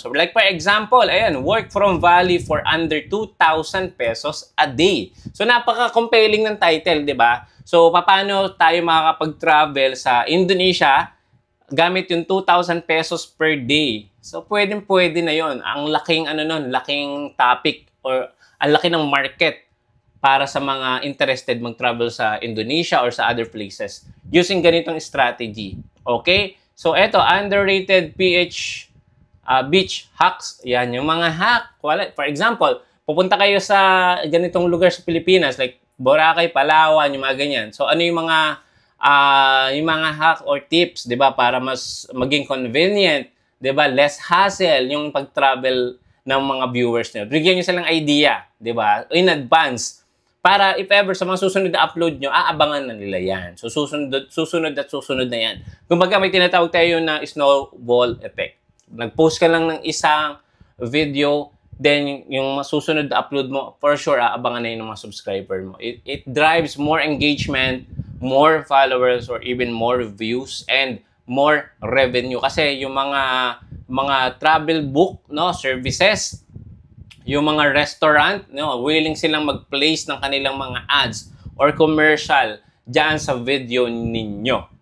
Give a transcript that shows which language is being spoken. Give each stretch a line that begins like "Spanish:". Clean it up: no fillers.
English: So, like for example,
Filipino: ayan,
English: work from Bali for under 2,000 pesos a day.
Filipino: So, napaka-compelling ng title, di ba? So, paano tayo makakapag-travel sa Indonesia gamit yung 2,000 pesos per day? So, pwede na yon. Ang laking, laking topic or ang laki ng market para sa mga interested mag-travel sa Indonesia or sa other places using ganitong strategy. Okay? So, eto, underrated beach hacks. Yan, yung mga hack. For example, pupunta kayo sa ganitong lugar sa Pilipinas, like Boracay, Palawan, yung mga ganyan. So, ano yung mga hack or tips, di ba, para mas maging convenient, di ba, less hassle yung pag-travel ng mga viewers nyo. Bigyan nyo silang idea, di ba, in advance. Para if ever sa mga susunod na upload nyo, aabangan na nila yan. So, susunod na yan. Kumbaga, may tinatawag tayo na snowball effect. Nag-post ka lang ng isang video, then yung susunod na upload mo, for sure, aabangan na yun ng mga subscriber mo.
English: It drives more engagement, more followers, or even more views, and more revenue.
Filipino: Kasi yung mga travel book, no, services, yung mga restaurant, no, willing silang mag-place ng kanilang mga ads or commercial diyan sa video ninyo.